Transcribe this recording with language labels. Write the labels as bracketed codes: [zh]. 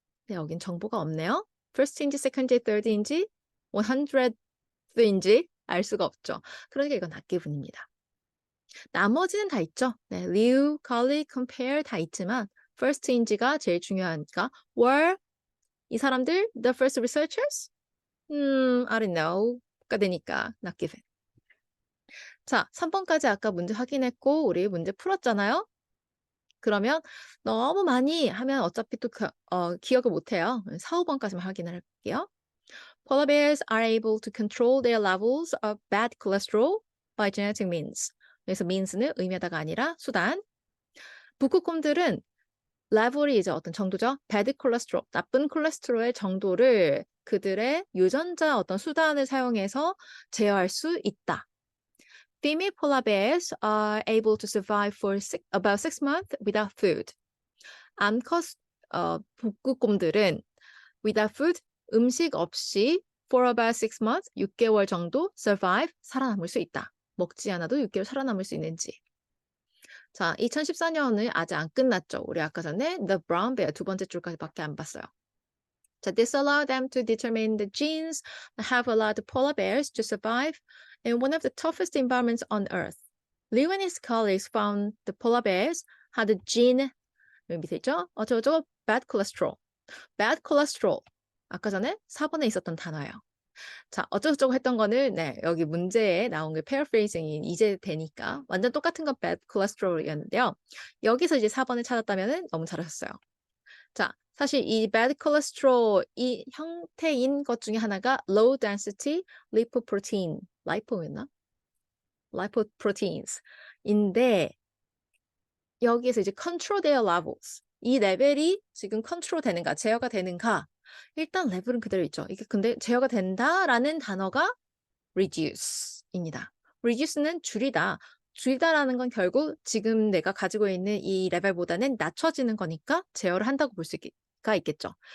[ko] 근데 여긴 정보가 없네요. first인지 second인지 third인지 100th인지 알 수가 없죠. 그러니까 이건 not given입니다. 나머지는 다 있죠. 네, Liu, Collie, Compare 다 있지만 first인지가 제일 중요하니까 were 이 사람들 [en] the first researchers? I don't know [ko] 가 되니까 not given. 자, 3번까지 아까 문제 확인했고 우리 문제 풀었잖아요. 그러면 너무 많이 하면 어차피 또 기억을 못해요. 4, 5번까지만 확인을 할게요. [en] Polar bears are able to control their levels of bad cholesterol by genetic means. [ko] 그래서 means는 의미하다가 아니라 수단. 북극곰들은 레벨이 이제 어떤 정도죠? bad cholesterol, 나쁜 콜레스테롤의 정도를 그들의 유전자 어떤 수단을 사용해서 제어할 수 있다. [en] Female polar bears are able to survive for about 6 months without food. [ko] 암컷 북극곰들은 without food, 음식 없이 [en] for about 6 months, [ko] 6개월 정도 survive, 살아남을 수 있다. 먹지 않아도 6개월 살아남을 수 있는지. 자, 2014년은 아직 안 끝났죠. 우리 아까 전에 The Brown Bear 두 번째 줄까지밖에 안 봤어요. [en] 자, this allowed them to determine the genes that have allowed polar bears to survive in one of the toughest environments on Earth. Liu and his colleagues found the polar bears had a gene, [ko] 여기 밑에 있죠? 어쩌고저쩌고 bad cholesterol. [en] bad cholesterol. [ko] 아까 전에 4번에 있었던 단어예요. 자, 어쩌고저쩌고 했던 거는 여기 문제에 나온 게 paraphrasing이 이제 되니까 완전 똑같은 건 bad cholesterol이었는데요. 여기서 이제 4번을 찾았다면 너무 잘하셨어요. 자, 사실 이 bad cholesterol 이 형태인 것 중에 하나가 low density lipoprotein, lipo였나? lipoproteins인데 여기에서 이제 [en] control their levels. [ko] 이 레벨이 지금 컨트롤 되는가, 제어가 되는가. 일단 레벨은 그대로 있죠. 이게 근데 제어가 된다라는 단어가 reduce입니다. reduce는 줄이다. 줄이다라는 건 결국 지금 내가 가지고 있는 이 레벨보다는 낮춰지는 거니까 제어를 한다고 볼 수가 있겠죠.